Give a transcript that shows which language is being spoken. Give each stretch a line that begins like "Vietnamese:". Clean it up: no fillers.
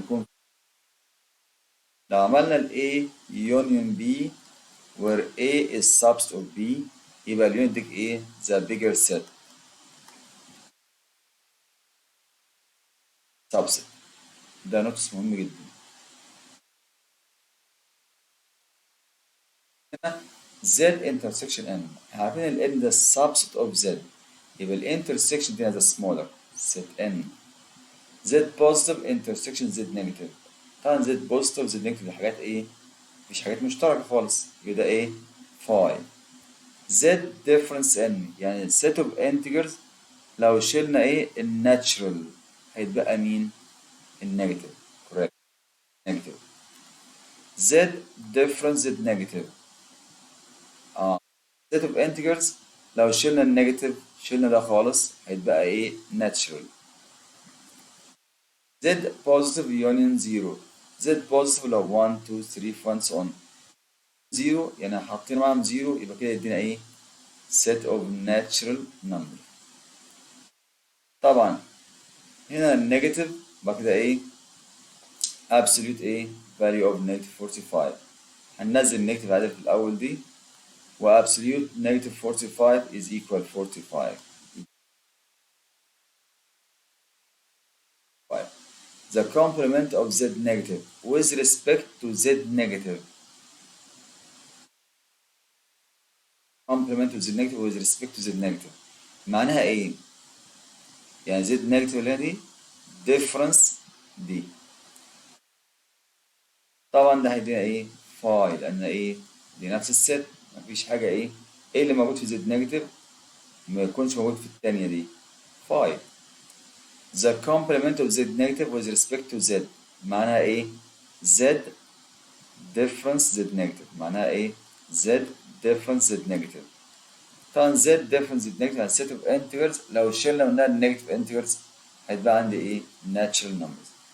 Arabic: لما يكون لو عملنا ال A union B
English: where A is subset of B
Arabic: يبقى اليونت يديك ايه
English: the bigger set subset.
Arabic: ده نقص مهم جدا. هنا Z intersection N، احنا عارفين ال N ده
English: subset of Z،
Arabic: يبقى ال intersection دي ده smaller set N. Z positive intersection Z negative، طبعا Z positive Z negative دي حاجات ايه؟ مفيش حاجات مشتركة خالص، يبقى ده ايه؟ phi. Z difference N يعني
English: set of integers
Arabic: لو شلنا ايه؟ الناتشرال هيتبقى مين؟ النيجاتيف.
English: correct negative.
Arabic: Z difference Z negative set of integers لو شلنا النيجاتيف شلنا ده خالص هيتبقى ايه natural. Z positive union 0، Z positive لو 1 2 3 4 so on 0 يعني حاطين معاهم 0 يبقى كده يدينا ايه set of natural number. طبعا هنا النيجاتيف يبقى كده ايه absolute ايه value of negative 45. هننزل النيجاتيف عادي في الاول دي و absolute negative 45 is equal 45.
English: The complement of z negative with respect to z negative.
Arabic: complement of z negative with respect to z negative معناها ايه؟ يعني z negative اللي هي دي difference دي، طبعا ده هيدينا ايه؟ فاي، لان ايه؟ دي نفس الست، مفيش حاجة ايه؟ ايه اللي موجود في z negative ما يكونش موجود في التانية دي؟ فاي.
English: The complement of z negative with respect to z
Arabic: معناها ايه؟
English: z difference z negative معناها ايه؟ z difference z negative.
Arabic: طبعا z difference z negative يعني
English: set of integers
Arabic: لو شلنا منها النيجاتيف integers هيتبقى عندي ايه؟ natural numbers.